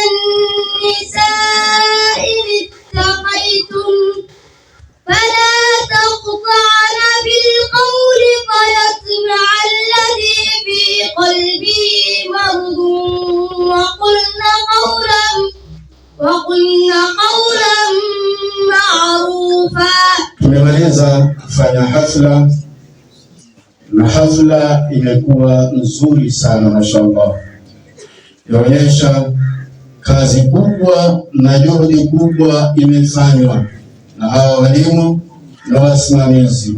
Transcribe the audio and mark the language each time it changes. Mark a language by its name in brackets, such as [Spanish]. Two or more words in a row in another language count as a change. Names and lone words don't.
[Arabic] النساء إن اتقيتن فلا تخضعن بالقول فيطمع الذي في قلبه مرض وقلن قولا معروفا. [Swahili] Tumemaliza kufanya hafla na hafla imekuwa nzuri sana, mashallah. Inaonyesha kazi kubwa na juhudi kubwa imefanywa na hawa walimu na wasimamizi.